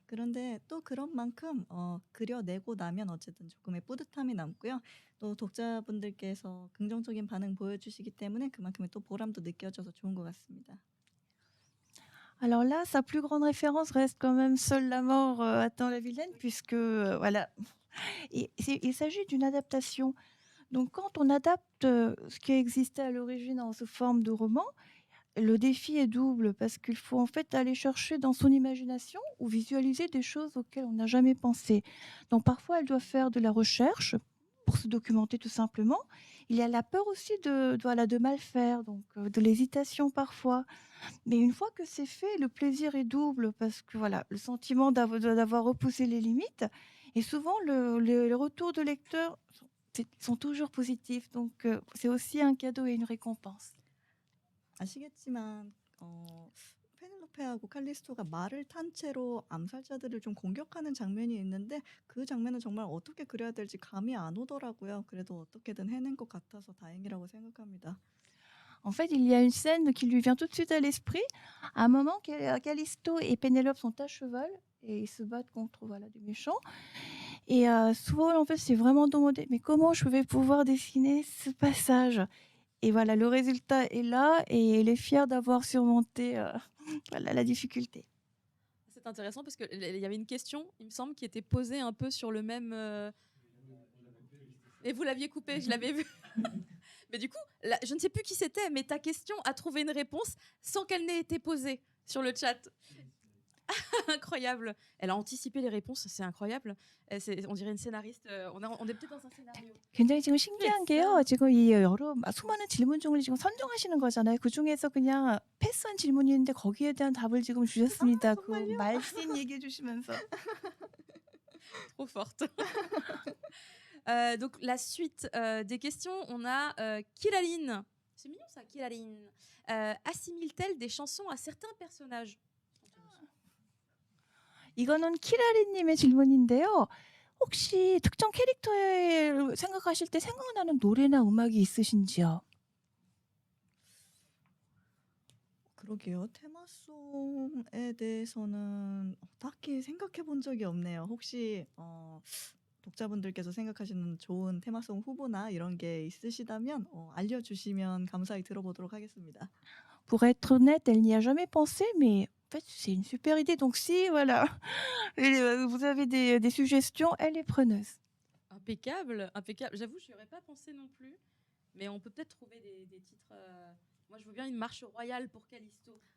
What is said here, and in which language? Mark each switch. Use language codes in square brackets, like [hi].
[ko] 그런데 또 그런 만큼 그려내고 나면 어쨌든 조금의 뿌듯함이 남고요. 또 독자분들께서 긍정적인 반응 보여주시기 때문에 그만큼의 또 보람도 느껴져서 좋은 것 같습니다. [fr] Alors là, sa plus grande référence reste quand même Seule la mort attend la vilaine, puisque voilà, il s'agit d'une adaptation. Donc quand on adapte ce qui existait à l'origine en sous forme de roman, le défi est double parce qu'il faut en fait aller chercher dans son imagination ou visualiser des choses auxquelles on n'a jamais pensé. Donc parfois, elle doit faire de la recherche pour se documenter tout simplement. Il y a la peur aussi de mal faire, donc de l'hésitation parfois. Mais une fois que c'est fait, le plaisir est double parce que voilà, le sentiment d'avoir repoussé les limites et souvent les retours de lecteurs sont toujours positifs. Donc c'est aussi un cadeau et une récompense. [ko] 아시겠지만 페넬로페하고 칼리스토가 말을 탄 채로 암살자들을 좀 공격하는 장면이 있는데 그 장면은 정말 어떻게 그려야 될지 감이 안 오더라고요. 그래도 어떻게든 해낸 것 같아서 다행이라고 생각합니다. [fr] En fait, il y a une scène qui lui vient tout de suite à l'esprit. À un moment, Callisto et Pénélope sont à cheval et ils se battent contre des méchants. Et souvent, en fait, c'est vraiment demandé, mais comment je vais pouvoir dessiner ce passage? Et voilà, le résultat est là et elle est fière d'avoir surmonté la difficulté. C'est intéressant parce qu'il y avait une question, il me semble, qui était posée un peu sur le même. Et vous l'aviez coupé, je l'avais vu. Mais du coup, là, je ne sais plus qui c'était, mais ta question a trouvé une réponse sans qu'elle n'ait été posée sur le chat. Incroyable. Elle a anticipé les réponses, c'est incroyable. On dirait une scénariste. On est peut-être dans un scénario. [ko] 굉장히 지금 신기한 게요. 지금 이 수많은 질문 중을 지금 선정하시는 거잖아요. 그중에서 그냥 패스한 질문이 있는데 거기에 대한 답을 지금 주셨습니다. 그 정말요? 말씬 얘기해 주시면서. [fr] Trop forte. Donc la suite des questions, on a Kilaline. C'est mignon ça, Kilaline. Assimile-t-elle des chansons à certains personnages? [ko] 이거는 키라리님의 질문인데요. 혹시 특정 캐릭터에 생각하실 때 생각나는 노래나 음악이 있으신지요? 그러게요. 테마송에 대해서는 딱히 생각해 본 적이 없네요. 혹시 독자분들께서 생각하시는 좋은 테마송 후보나 이런 게 있으시다면 알려주시면 감사히 들어보도록 하겠습니다. [fr] Pour être honnête, elle n'y a jamais pensé, mais en fait, c'est une super idée. Donc si, voilà, vous avez des suggestions, elle est preneuse. Impeccable, impeccable. J'avoue, je n'y aurais pas pensé non plus. Mais on peut peut-être trouver des titres. Moi, je veux bien une marche royale pour Callisto.